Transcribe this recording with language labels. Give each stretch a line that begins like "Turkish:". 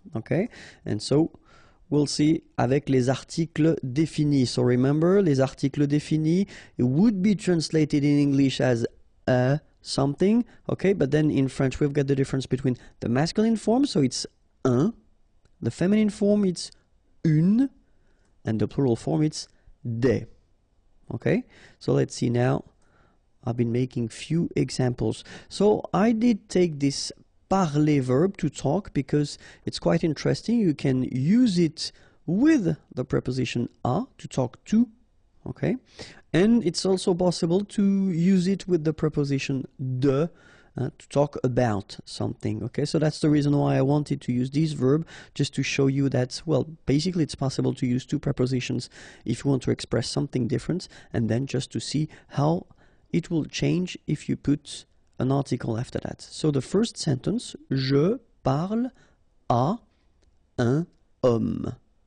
English: Okay, and so we'll see
French: avec les articles définis.
English: So remember,
French: les articles définis,
English: it would be translated in English as something, okay, but then in French we've got the difference between the masculine form, so it's un, the feminine form it's une, and the plural form it's des. Okay, so let's see now. I've been making few examples. So I did take this parler verb, to talk, because it's quite interesting. You can use it with the preposition a, to talk to. Okay, and it's also possible to use it with the preposition de, to talk about something. Okay, so that's the reason why I wanted to use this verb, just to show you that, well, basically it's possible to use two prepositions if you want to express something different, and then just to see how it will change if you put an article after that. So the first sentence,
French: je parle à un homme.